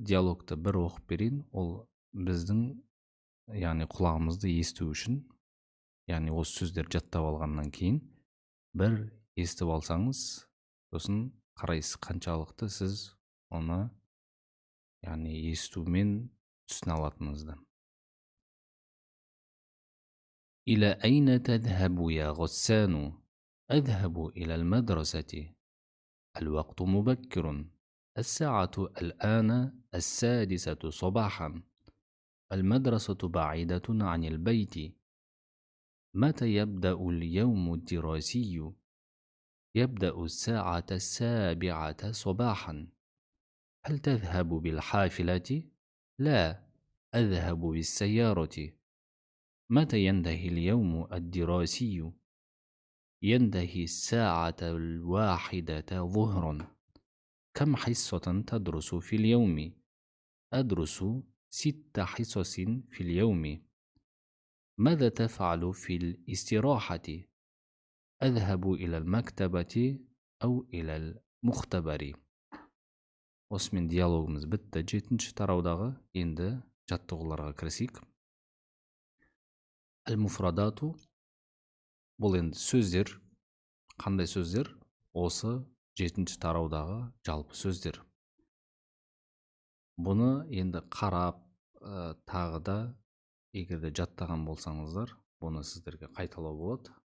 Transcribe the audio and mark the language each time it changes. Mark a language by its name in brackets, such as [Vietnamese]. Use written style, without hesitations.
[Kazakh] Диалогты бір оқып берейін. Ол біздің яғни құлағымызды есту үшін, яғни осы сөздер жаттап алғаннан кейін бір естіп алсаңыз, сосын қарайсыз қаншалықты сіз оны яғни естумен түсіне алатыныңызды. [Arabic] إلى أين تذهب يا غسان؟ أذهب إلى المدرسة. الوقت مبكر. الساعة الآن 6 صباحا. المدرسة بعيدة عن البيت. متى يبدأ اليوم الدراسي؟ يبدأ الساعة 7 صباحا. هل تذهب بالحافلة؟ لا، أذهب بالسيارة. متى ينتهي اليوم الدراسي؟ ينتهي الساعة 1 ظهرا. كم حصة تدرس في اليوم؟ أدرس 6 حصص في اليوم. ماذا تفعل في الاستراحة؟ أذهب إلى المكتبة أو إلى المختبر. [Kazakh] Осымен диалогымыз бітті. 7-ші тараудағы енді жаттығуларға кірісейік. Әл-муфрадату бұл енді сөздер. Қандай сөздер? Осы 7-ші тараудағы жалпы сөздер. Бұны енді қарап, тағы да егерде жаттаған болсаңыздар, бұны сіздерге қайталау болады.